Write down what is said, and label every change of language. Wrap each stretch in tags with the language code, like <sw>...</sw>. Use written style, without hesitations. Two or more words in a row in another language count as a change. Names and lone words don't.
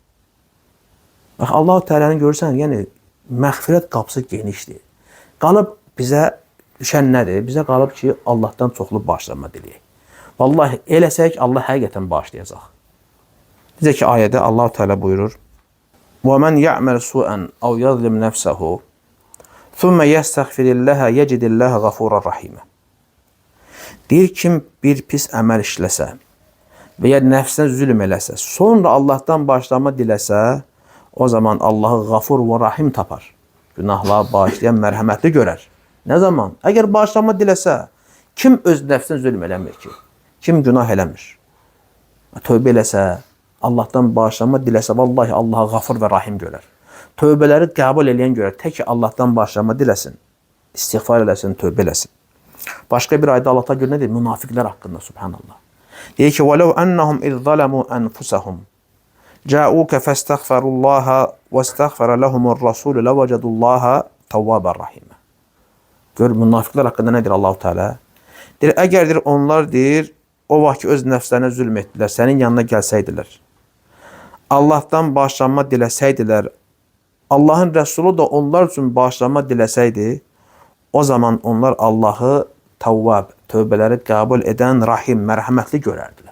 <az>Bax, Allah-u Teala'nı görürsən, yəni məğfirət qapısı genişdir. Qalıb bizə düşən nədir? Bizə qalıb ki, Allahdan çoxlu bağışlanma diləyək. Vallahi eləsək, Allah həqiqətən bağışlayacaq. Bizə ki, ayədə Allah-u Teala buyurur,</az> <ar>وَمَنْ يَعْمَلْ سُوءًا أَوْ يَظْلِمْ نَفْسَهُ ثُمَّ يَسْتَغْفِرِ اللَّهَ يَجِدِ اللَّهَ غَفُورًا رَحِيمًا.</ar> <az>Deyir, kim bir pis əməl işləsə və ya nəfsinə zülm eləsə, sonra Allahdan bağışlanma diləsə, o zaman Allahı Gafur və Rahim tapar. Günahları bağışlayan, mərhəmətli görər. Nə zaman? Əgər bağışlanma diləsə, kim öz nəfsinə zülm eləmir ki? Kim günah eləmir? Tövbə eləsə, Allahdan bağışlanma diləsə, vallahi Allahı Gafur və Rahim görər. Tövbələri qəbul eləyən görər. Tək ki, Allahdan bağışlanma diləsin, istiğfar eləsin, tövbə eləsin. Başqa bir ayda Allah Teala nə deyir? Münafiqlər haqqında, subhanallah. Deyir ki,</az> <ar>وَلَوْ أَنَّهُمْ إِذْ ظَلَمُوا أَنفُسَهُمْ جَاءُوكَ فَاسْتَغْفَرُوا اللَّهَ وَاسْتَغْفَرَ لَهُمُ الرَّسُولُ لَوَجَدُوا اللَّهَ تَوَّابًا رَحِيمًا.</ar> <az>Gör, münafiqlər haqqında nə deyir Allah-u Teala? Deyir, əgər onlar o vaxt ki, öz nəfslərinə zülm etdilər, sənin yanına gəlsəydilər, Allahdan bağışlanma diləsəydilər, Allahın Rəsulu da onlar üçün bağışlanma diləsəydi, o zaman onlar Allahı Tavvab, tövbələri qəbul edən Rahim, mərhəmətli görərdilər.</az>